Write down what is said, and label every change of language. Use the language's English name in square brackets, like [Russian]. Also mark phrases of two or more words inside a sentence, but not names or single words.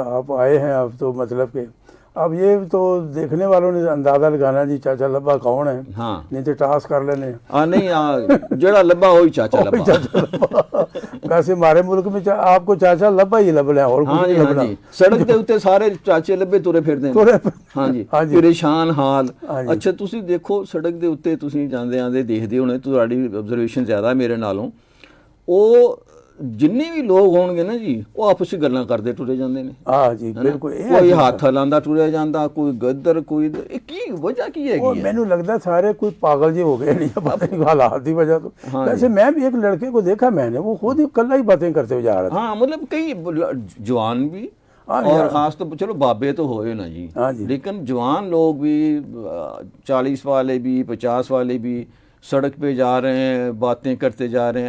[Urdu] آپ آئے ہیں اب تو مطلب کہ اب یہ تو دیکھنے والوں نے اندازہ لگانا جی چاچا لبا کون ہے. ہاں, [Punjabi] نہیں تو ٹاس کر لینے. نہیں جڑا لبا وہی چاچا لبا. [Urdu] ویسے ہمارے ملک میں آپ کو چاچا لبا ہی لبنا ہے اور کچھ نہیں لبنا. [Punjabi] سڑک دے اوتے سارے چاچے لبے ترے پھردے. ہاں جی, پریشان حال. اچھا تسی دیکھو سڑک دے اوتے تسی جاندے آندے دیکھدے ہونے, تہاڈی آبزرویشن زیادہ میرے نالوں. او جننے بھی لوگ ہون گے نا جی وہ آپس وچ گلاں کردے ٹرے جاندے نے. ہاں جی بالکل. کوئی ہاتھ ہلاندا ٹریا جاندا, کوئی گدر کوئی ادھر. کی وجہ کی ہے گی؟ مینوں لگدا سارے کوئی پاگل جے ہو گئے نہیں, پتہ نہیں حالات دی وجہ تو. [Urdu] ویسے میں بھی ایک لڑکے کو دیکھا میں نے, وہ خود ہی کلا ہی باتیں کرتے ہوئے جا رہا تھا. ہاں مطلب کئی جوان بھی اور [Punjabi] خاص تو چلو بابے تو ہوئے نا جی, [Urdu] لیکن جوان لوگ بھی 40 والے بھی 50 والے بھی سڑک پہ جا رہے ہیں, باتیں کرتے جا رہے ہیں.